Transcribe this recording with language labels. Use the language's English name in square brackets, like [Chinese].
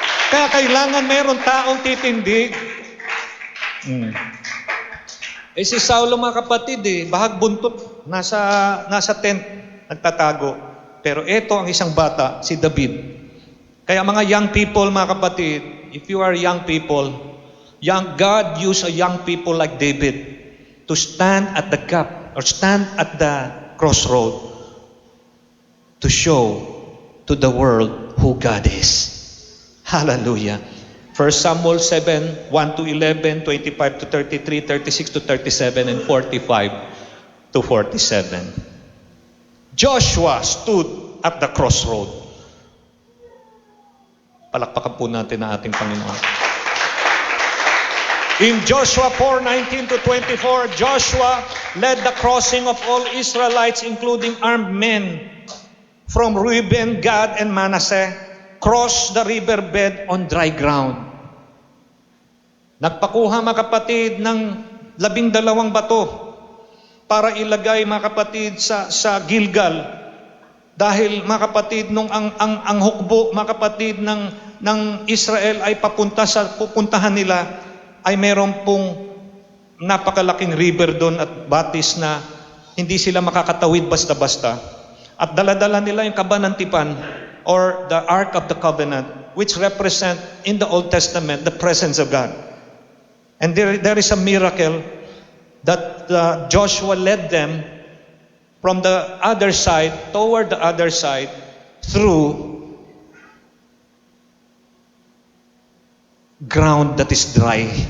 [Filipino] Kaya kailangan mayroon taong titindig. Si Saulo, mga kapatid, bahag buntot, nasa tent, nagtatago. Pero ito ang isang bata, si David. [English] Kaya [Filipino] mga young people, mga kapatid, [English] if you are young people, God used a young people like David to stand at the gap or stand at the crossroad to show to the world who God is. Hallelujah. 1 Samuel 7, 1-11, 25-33, 36-37, and 45-47. Joshua stood at the crossroad. [Filipino] Palakpakan po natin ang ating Panginoon. [English] In Joshua 4:19-24, Joshua led the crossing of all Israelites, including armed men from Reuben, Gad, and Manasseh, cross the riverbed on dry ground. [Filipino] Nagpakuha, mga kapatid, ng 12 bato para ilagay, mga kapatid, sa Gilgal. Dahil, mga kapatid, nung ang hukbo, mga kapatid, ng Israel ay pupuntahan nila, ay meron pong napakalaking river doon at batis na hindi sila makakatawid basta-basta. At daladala nila yung kabanantipan [English] or the Ark of the Covenant, which represent in the Old Testament the presence of God. And there is a miracle that Joshua led them from the other side, toward the other side, through ground that is dry.